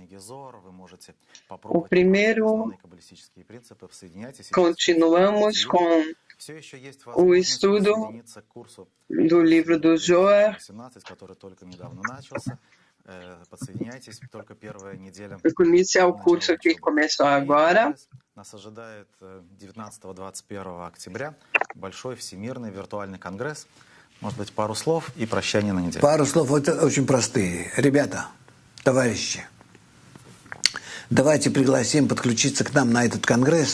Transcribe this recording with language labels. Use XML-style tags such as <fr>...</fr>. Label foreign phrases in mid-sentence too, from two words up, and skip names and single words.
<pt>O primeiro, continuamos com o estudo do livro do Zohar. Iniciar o curso que começou agora.</pt> <ru>Нас ожидает 19-21 октября большой всемирный виртуальный конгресс Может быть, пару слов и прощание на неделю. Пару слов очень простые. Ребята, товарищи, давайте пригласим подключиться к нам на этот конгресс.</ru>